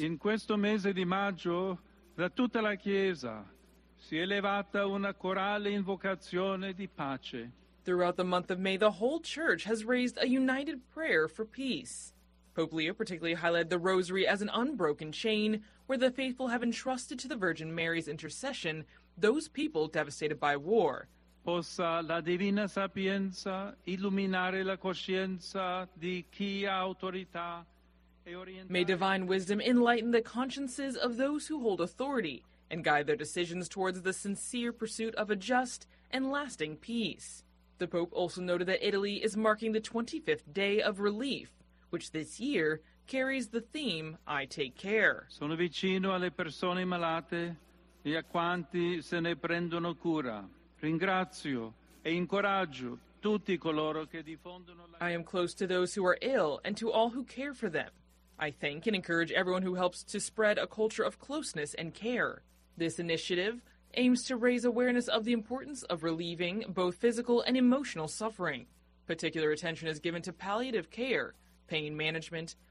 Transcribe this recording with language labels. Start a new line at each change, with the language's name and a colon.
Italian: In questo mese di maggio, da tutta la Chiesa si è levata una corale invocazione di pace.
English: Throughout the month of May, the whole church has raised a united prayer for peace. Pope Leo particularly highlighted the rosary as an unbroken chain where the faithful have entrusted to the Virgin Mary's intercession those people devastated by war.
Italian: Possa la divina sapienza illuminare la coscienza di chi ha autorità e orientare.
English: May divine wisdom enlighten the consciences of those who hold authority and guide their decisions towards the sincere pursuit of a just and lasting peace. The Pope also noted that Italy is marking the 25th day of relief, which this year carries the theme, I Take Care.
Italian: Sono vicino alle persone malate e a quanti se ne prendono cura. Ringrazio e incoraggio tutti coloro che diffondono la...
English: I am close to those who are ill and to all who care for them. I thank and encourage everyone who helps to spread a culture of closeness and care. This initiative aims to raise awareness of the importance of relieving both physical and emotional suffering. Particular attention is given to palliative care, pain management,